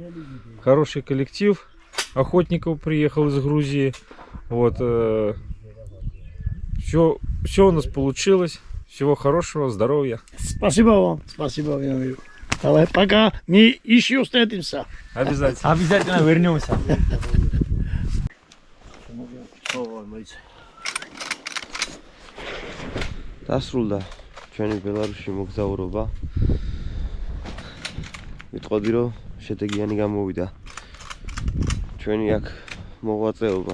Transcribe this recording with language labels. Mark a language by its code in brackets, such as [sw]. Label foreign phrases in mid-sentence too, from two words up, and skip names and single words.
[ru] Хороший коллектив охотников приехал из Грузии. Вот, все у нас получилось. Всего хорошего, здоровья. Спасибо вам. Спасибо, Владимир. Давай, пока. Мы еще встретимся. Обязательно. Обязательно вернемся. [ka] დასრულდა ჩვენი ბელარუსში მოგზაურობა. ვიტყოდი რომ შედეგიანი გამოვიდა ჩვენი აქ მოღვაწეობა.